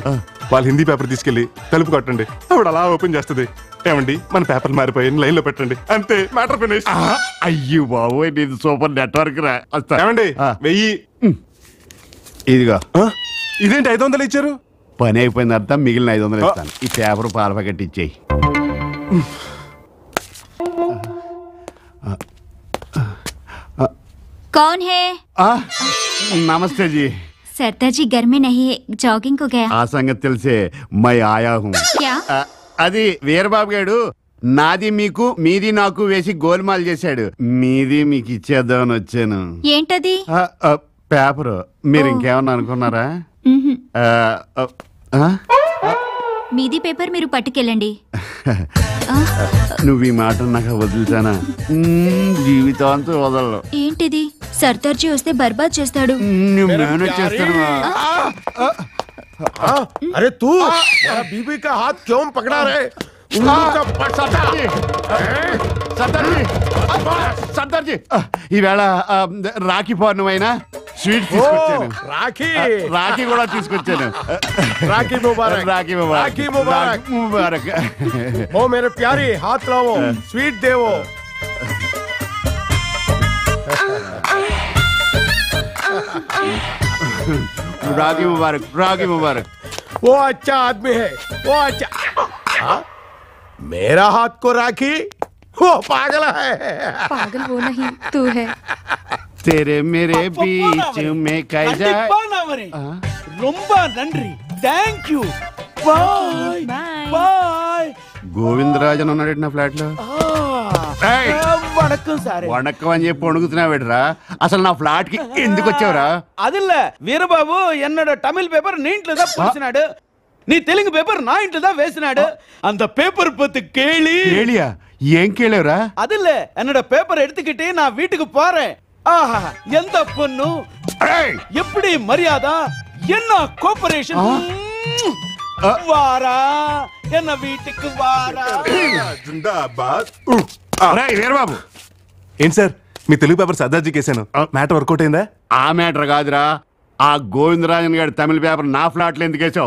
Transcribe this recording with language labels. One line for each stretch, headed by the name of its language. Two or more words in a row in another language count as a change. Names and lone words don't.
Telugu: వాళ్ళు హిందీ పేపర్ తీసుకెళ్లి తలుపు కొట్టండి, ఆవిడ అలా ఓపెన్ చేస్తుంది. ఏమండి మన పేపర్ మారిపోయి లైన్ లో పెట్టండి, అంతే,
English: matter finish.
Telugu: అయ్యో బాబోయ్, నీది
English: super network
Telugu: రా. ఏమండి 1000 ఇదిగో. ఇదేంటి 500 ఇచ్చారు? పని అయిపోయిన తర్వాత మిగిలిన 500 ఇస్తాను. ఈ పేపర్ పాల ప్యాకెట్ ఇచ్చేయి.
Hindi: कौन है?
Telugu: నమస్తే జీ.
Hindi: सरदार जी घर में नहीं है, जॉगिंग को गया.
Telugu: ఆ సంగతి తెలిసే
Hindi: मैं आया हूँ. क्या?
Telugu: అది వీరబాబు గారు నాది మీకు, మీది నాకు వేసి గోల్మాల్ చేశాడు. మీది మీకు ఇచ్చేద్దామని వచ్చాను. ఏంటది? పేపర్. మీరు ఇంకేమన్నా అనుకున్నారా? మీది పేపర్ మీరు పట్టుకెళ్ళండి. నువ్వు ఈ మాట నాకు వదులుతానా? జీవితాంతం వదలను. ఏంటిది? సర్దార్ జీ వస్తే బర్బాద్ చేస్తాడు. నువ్వు మేనేజ్ చేస్తాను.
Hindi: अरे तू मेरा बीबी का हाथ क्यों पकड़ा रहे?
Telugu: సర్దార్జీ, ఈవేళ రాఖీ పౌర్ణమైనా స్వీట్స్ తీసుకొచ్చాను. రాఖీ కూడా తీసుకొచ్చాను.
Hindi: राखी मुबारक, राखी मुबारक. राखी मुबारक, ముబారక్. ओ मेरे प्यारी, हाथ लाओ, स्वीट देवो. राखी मुबारक, राखी मुबारक. वो अच्छा आदमी है, वो अच्छा. मेरा हाथ को राखी, वो पागल है. पागल वो नहीं, तू है. तेरे मेरे बीच में कैसा.
Tamil: ரொம்ப நன்றி,
English: thank you, bye bye.
Telugu: గోవిందరాజన్ ఉన్నాడు నా ఫ్లాట్ లో.
Tamil: வணக்கம் சார்.
Telugu: వణకం అని చెప్పి వణుకుతున్నావేట్రా? అసలు నా ఫ్లాట్ కి ఎందుకు వచ్చావురా? అదిల్ల వీరబాబు ఎన్నడ తమిళ్ పేపర్ నీ ఇంట్లో పూసినాడు, నీ తెలుగు పేపర్ నా ఇంట్లో వేసినాడు.
Tamil: அந்த பேப்பர் பத்தி கேளியா?
Telugu: ఏం కేళేవరా?
Tamil: அதில்ல என்னடா பேப்பர் எடுத்துகிட்டு நா வீட்டுக்கு போறேன். ஆஹா, எந்த பொண்ணு, எப்படி மரியாதை, என்ன கோஆபரேஷன். வாரா என்ன வீட்டுக்கு வாரா.
Telugu: వీరబాబు, ఏంటి సార్ మీ తెలుగు పేపర్ సర్దార్జీ కేసాను,
English: matter workout
Telugu: అయిందా? ఆ మ్యాటర్ కాదురా, ఆ గోవిందరాజన్ గారి తమిళ పేపర్ నా ఫ్లాట్ లో ఎందుకు వేసావు?